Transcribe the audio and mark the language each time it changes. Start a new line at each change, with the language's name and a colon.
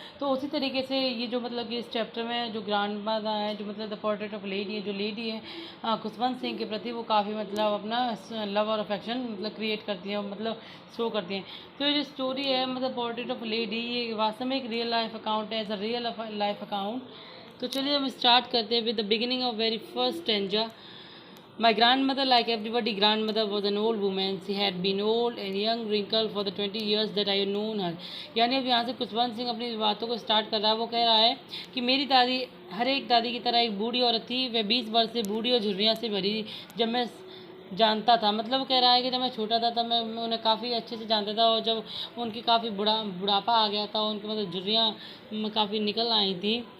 Hindi: तो उसी तरीके से ये जो मतलब कि इस चैप्टर में जो ग्रैंड माता है, जो मतलब द पोर्ट्रेट ऑफ लेडी है, जो लेडी है खुशवंत सिंह के प्रति वो काफ़ी मतलब अपना लव और अफेक्शन मतलब क्रिएट करती हैं, मतलब शो करती हैं. तो ये जो स्टोरी है मतलब पोर्ट्रेट ऑफ लेडी, ये वास्तव में एक रियल लाइफ अकाउंट है,
English: As a real life account.
Hindi: तो चलिए हम स्टार्ट करते हैं
English: With the beginning of very first stanza. My grandmother, like everybody, grandmother was an old woman. She had been old and young, wrinkled for the 20 years that I had known her.
Hindi: यानी अब यहाँ से खुशवंत सिंह अपनी बातों को start कर रहा है. वो कह रहा है कि मेरी दादी हर एक दादी की तरह एक बूढ़ी औरत थी. वह 20 वर्ष से बूढ़ी और झुर्रियाँ से भरी जब मैं जानता था. मतलब वो कह रहा है कि जब मैं छोटा था तब मैं उन्हें काफ़ी अच्छे से जानता था, और जब उनकी काफ़ी बुढ़ापा आ गया था, उनकी मतलब झुर्रियाँ काफ़ी निकल आई थी.